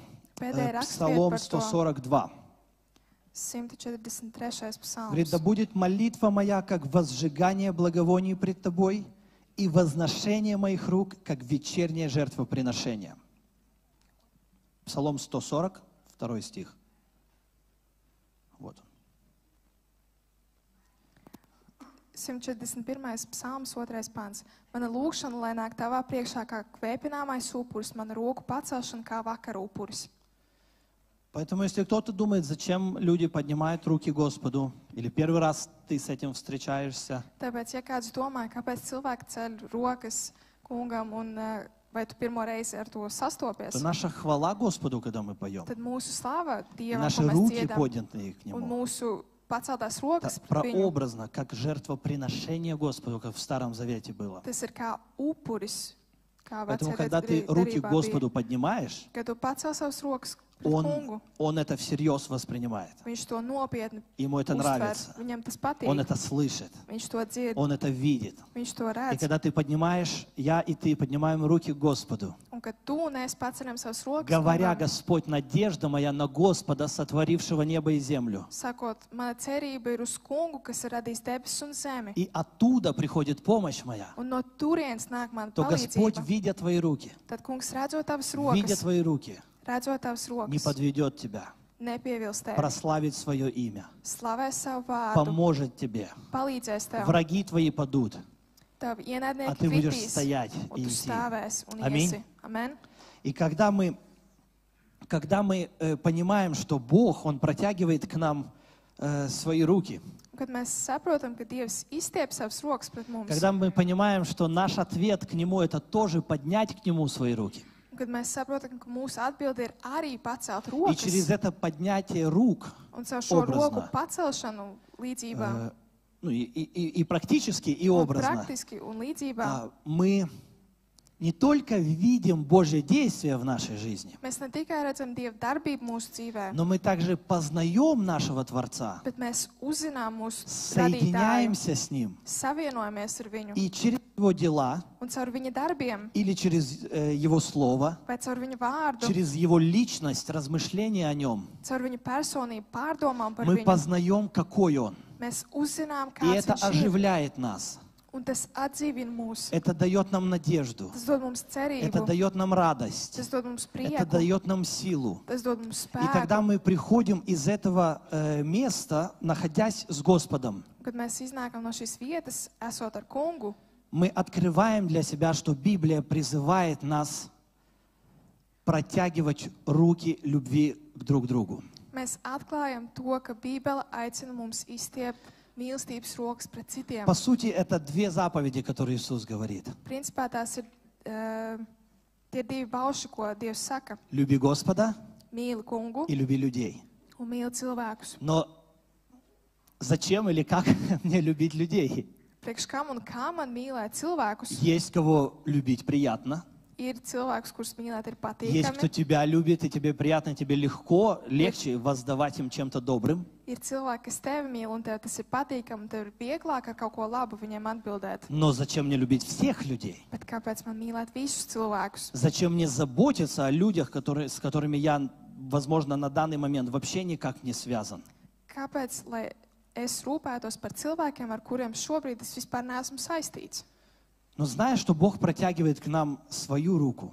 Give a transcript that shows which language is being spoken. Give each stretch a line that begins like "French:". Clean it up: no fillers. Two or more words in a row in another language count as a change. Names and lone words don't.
Latvian: Pēdējā raksturvieta
Russian: Псалом
Latvian: par to
Russian: 142. 143. Говорит: да
Latvian: psalms.
Russian: будет молитва моя, как возжигание благовоний пред Тобой, и возношение моих рук, как вечернее жертвоприношение. Псалом 140, 2 стих. Вот он. 141.
Latvian: psalms, 2. pants. Mana lūgšana, lai nāk tavā priekšā kā kvēpināmais upuris, mana roku pacelšana kā vakara upuris.
Russian: Поэтому, если кто-то думает, зачем люди поднимают руки Господу, или первый раз ты с этим встречаешься,
Latvian: Tāpēc, ja kāds domā, kāpēc cilvēki ceļ rokas kungam un vai tu pirmo reizi ar to sastopies,
Russian: то наша хвала Господу, когда мы поем,
Latvian: tad mūsu slava
Russian: и
Latvian: Dievam,
Russian: наши
Latvian: ko mēs
Russian: руки
Latvian: dziedam,
Russian: поднятые к
Latvian: un
Russian: Нему,
Latvian: mūsu paceltās
Russian: это
Latvian: rokas pret viņu,
Russian: прообразно, как жертвоприношение Господу, как в Старом Завете было.
Latvian: tas ir kā upuris, Kā
Russian: Поэтому,
Latvian: vecajā
Russian: когда ты руки к
Latvian: derībā bija,
Russian: Господу поднимаешь,
Latvian: kad tu pacel savus rokas pret kungu,
Russian: Он это всерьез воспринимает.
Latvian: viņš to nopietni
Russian: Ему это
Latvian: uztver,
Russian: нравится.
Latvian: viņam tas
Russian: Он
Latvian: patīk,
Russian: это слышит.
Latvian: viņš to dzird,
Russian: Он это видит.
Latvian: viņš to
Russian: И
Latvian: redz.
Russian: когда ты поднимаешь, я и ты поднимаем руки к Господу,
Latvian: Un kad tu un es paceļam savus rokas,
Russian: говоря,
Latvian: kungam,
Russian: Господь, надежда моя на Господа, сотворившего небо и землю.
Latvian: sakot, mana cerība ir uz kungu, kas ir radījis debesis un zemi.
Russian: И оттуда приходит помощь моя.
Latvian: Un no turienes nāk mana
Russian: То Господь,
Latvian: palīdzība.
Russian: видя твои руки,
Latvian: Tad kungs redzot tavas
Russian: видя
Latvian: rokas,
Russian: твои руки,
Latvian: redzot tavas
Russian: не
Latvian: rokas,
Russian: подведет тебя,
Latvian: nepievils tevi,
Russian: прославит свое имя,
Latvian: slavēs savu vārdu,
Russian: поможет тебе.
Latvian: palīdzēs tev.
Russian: Враги твои падут,
Latvian: Tavi
Russian: а
Latvian: ienaidnieki
Russian: ты будешь
Latvian: kritīs,
Russian: стоять
Latvian: un
Russian: и
Latvian: tu
Russian: идти.
Latvian: stāvēsi un
Russian: Аминь.
Latvian: iesi. Amen.
Russian: И когда мы понимаем, что Бог, Он протягивает к нам свои руки,
Latvian: Un kad mēs saprotam, ka Dievs izstiep savas rokas pret mums,
Russian: когда мы понимаем, что наш ответ к Нему — это тоже поднять к Нему свои руки,
Latvian: un kad mēs saprotam, ka mūsu atbilde ir arī pacelt
Russian: и через
Latvian: rokas,
Russian: это поднятие рук,
Latvian: un caur šo roku
Russian: образно,
Latvian: pacelšanu līdzībā,
Russian: ну и практически, и
Latvian: un
Russian: образно,
Latvian: praktiski un līdzībā,
Russian: мы не только видим Божье действие в нашей жизни,
Latvian: mēs ne tikai redzam Dieva darbību mūsu dzīvē,
Russian: но мы также познаем нашего Творца,
Latvian: bet mēs uzzinām mūsu radītāju,
Russian: соединяемся с Ним,
Latvian: savienojamies ar viņu,
Russian: и через Его дела,
Latvian: un caur viņa darbiem,
Russian: или через Его Слово,
Latvian: vai caur viņa vārdu,
Russian: через Его личность, размышления о Нем,
Latvian: caur viņa personību, pārdomām par
Russian: мы
Latvian: viņu,
Russian: познаем, какой Он.
Latvian: mēs uzzinām,
Russian: И
Latvian: kāds
Russian: это
Latvian: viņš ir,
Russian: оживляет нас.
Latvian: un tas atdzīvina mūs.
Russian: Это дает нам надежду.
Latvian: Tas dod mums
Russian: Это
Latvian: cerību,
Russian: дает нам радость.
Latvian: tas dod mums
Russian: Это
Latvian: prieku,
Russian: дает нам силу.
Latvian: tas dod mums
Russian: И когда
Latvian: spēku.
Russian: мы приходим из этого места, находясь с Господом,
Latvian: Kad mēs iznākam no šīs vietas, esot ar kungu,
Russian: мы открываем для себя, что Библия призывает нас протягивать руки любви к друг другу.
Latvian: mēs atklājam to, ka Bībele aicina mums izstiept mīlestības rokas pret citiem.
Russian: По сути, это две заповеди, которые Иисус говорит.
Latvian: Principā tās ir tie divi bauši, ko Dievs saka.
Russian: Люби Господа
Latvian: Mīli kungu
Russian: и люби людей.
Latvian: un mīli cilvēkus.
Russian: Но зачем или как мне любить людей?
Latvian: Priekš kam un kā man mīlēt cilvēkus?
Russian: Есть кого любить приятно.
Latvian: Ir cilvēks, kurus mīlēt ir
Russian: Есть кто
Latvian: patīkami.
Russian: тебя любит, и тебе приятно, тебе легко, легче воздавать им чем-то добрым.
Latvian: Ir cilvēki, kas tevi mīl, un tev tas ir patīkami, un tev ir vieglāk ar kaut ko labu viņiem atbildēt.
Russian: Но зачем мне любить всех людей?
Latvian: Bet kāpēc man mīlēt visus cilvēkus?
Russian: Зачем мне заботиться о людях, с которыми я, возможно, на данный момент вообще никак не связан?
Latvian: Kāpēc, lai es rūpētos par cilvēkiem, ar kuriem šobrīd es vispār neesmu saistīts?
Russian: Но зная, что Бог протягивает к нам свою руку,